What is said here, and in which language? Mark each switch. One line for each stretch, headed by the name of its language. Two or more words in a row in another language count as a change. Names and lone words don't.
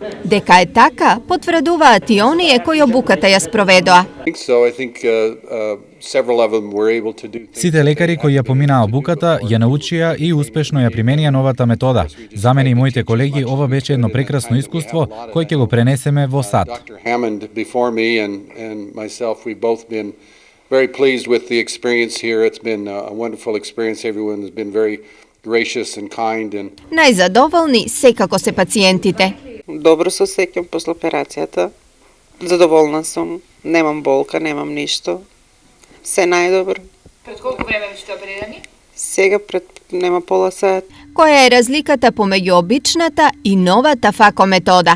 Macedonian: Дека е така, потврдуваат и оние кои обуката ја спроведоа. Сите лекари кои ја поминаа обуката ја научија и успешно ја применија новата метода. За мене и моите колеги ова беше едно прекрасно искуство кој ќе го пренесеме во САД.
English: Very pleased with the experience here. It's been a wonderful experience. Everyone has been very gracious and kind and
Macedonian: Најзадоволни секако се пациентите. Добро се осеќам после операцијата. Задоволна сум. Немам болка, немам ништо. Се најдобро. Пред колку време сте оперирани? Сега пред нема пола сат. Која е разликата помеѓу обичната и новата фако метода?